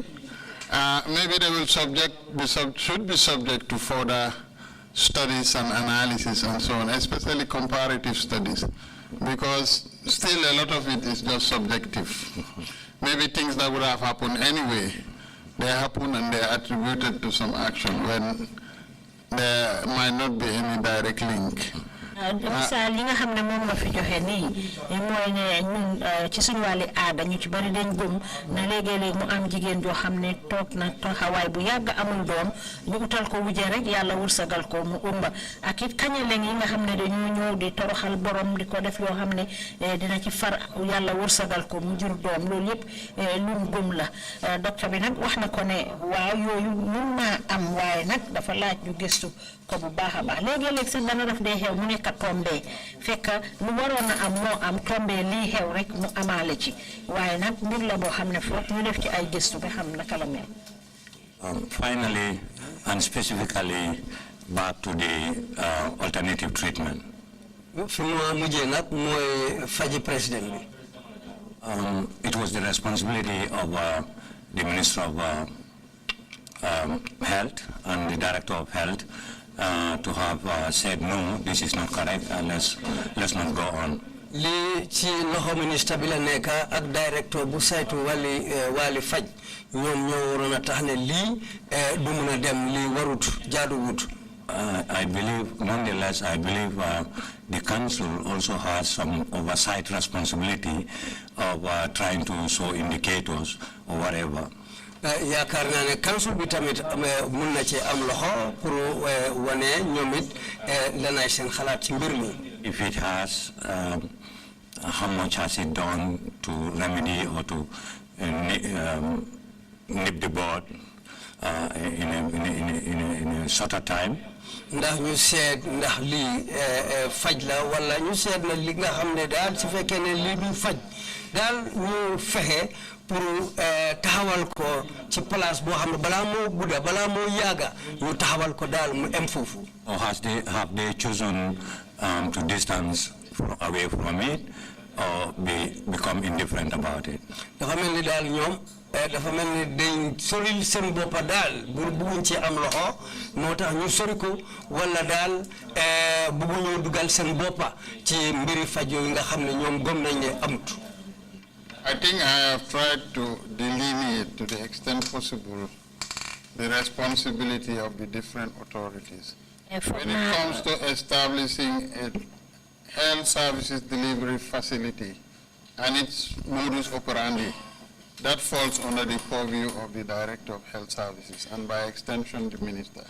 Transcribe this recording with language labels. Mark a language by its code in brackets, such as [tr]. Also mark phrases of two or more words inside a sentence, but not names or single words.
[en] Maybe they will should be subject to further studies and analysis and so on, especially comparative studies, because still a lot of it is just subjective. Maybe things that would have happened anyway, they happen and they are attributed to some action when there might not be any direct link. [wo] Misaal yi nga xam ne moom nga fi joxe nii mooy ne ñun ci suñu wàlli aada ñu ci bari dañ gëm na léegi-léegi mu am jigéen joo xam ne toog na taxawaay bu yàgg amul doom ñu utal ko wujje rek yàlla wursagal ko mu umba ak it kañeleng yi nga xam ne dañu ñëw di toroxal borom di ko def yoo xam ne dina ci far yàlla wursagal ko mu jur doom loolu yëpp lu gëm la docteur bi nag wax na ko ne waaw yooyu mun naa am waaye nag dafa laaj ñu gëstu ko bu baax a baax léegi-léegi sax dana def dee xew mu nekk tombe fekk lu waroon a am moo am tombe lii xew rek mu amaale ci waaye nag mbir la boo xam ne foog ñu def ci ay gëstu ba xam naka la mel. [en] Finally and specifically back to the alternative treatment. [wo] fi mu mujjee nag mooy faji président bi. [en] It was the responsibility of the Minister of Health and the Director of Health to have said no, this is not correct, and let's not go on. [wo] Li ci loxo ministre bi la nekk ak directeur bu saytu wali faj ñoom ñoo waroon a tax ne lii du mun a dem lii warut jaaduwut. [en] I believe, nonetheless, I believe the council also has some oversight responsibility of trying to show indicators or whatever. [wo] yaakaar naa ne council bi tamit mun na ci am loxo pour wane ñoom it lanay seen xalaat ci mbir mi. [en] If it has, how much has it done to remedy or to nip the bud in a shorter time? [wo] ndax ñu seet ndax lii faj la wala ñu seet na li nga xam ne daal su fekkee ne lii du faj daal ñu fexe pour taxawal ko ci place boo xam ne balaa moo gudda balaa moo yaaga ñu taxawal ko daal mu em foofu. [en] Or have they chosen to distance away from it or become indifferent about it? [wo] dafa mel ni daal ñoom dafa mel ni dañ soril seen boppa daal bëgguñ ci am loxo moo tax ñu sori ko wala daal bëgguñoo dugal seen boppa ci mbiri faj yooyu nga xam ne ñoom gëm nañ ne amut. [en] I think I have tried to delineate to the extent possible the responsibility of the different authorities. When it comes to establishing a health services delivery facility and its [la] modus operandi, [en] that falls under the purview of the Director of Health Services and by extension the Minister.